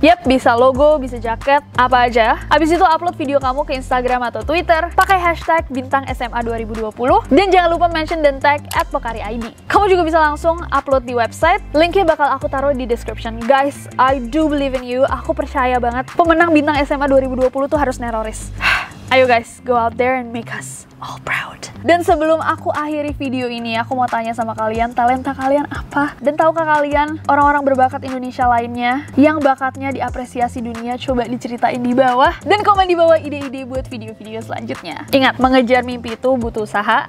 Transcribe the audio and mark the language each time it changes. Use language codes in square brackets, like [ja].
[id] Yap, bisa logo, bisa jaket, apa aja. Abis itu upload video kamu ke Instagram atau Twitter. Pakai hashtag Bintang SMA 2020. Dan jangan lupa mention dan tag @PocariID. Kamu juga bisa langsung upload di website. Linknya bakal aku taruh di description. [en] Guys, I do believe in you. [id] Aku percaya banget pemenang Bintang SMA 2020 tuh harus neroris. [en] Ayo guys, go out there and make us all proud. [id] Dan sebelum aku akhiri video ini, aku mau tanya sama kalian, talenta kalian apa? Dan tahukah kalian orang-orang berbakat Indonesia lainnya yang bakatnya diapresiasi dunia? Coba diceritain di bawah. Dan komen di bawah ide-ide buat video-video selanjutnya. Ingat, mengejar mimpi itu butuh usaha.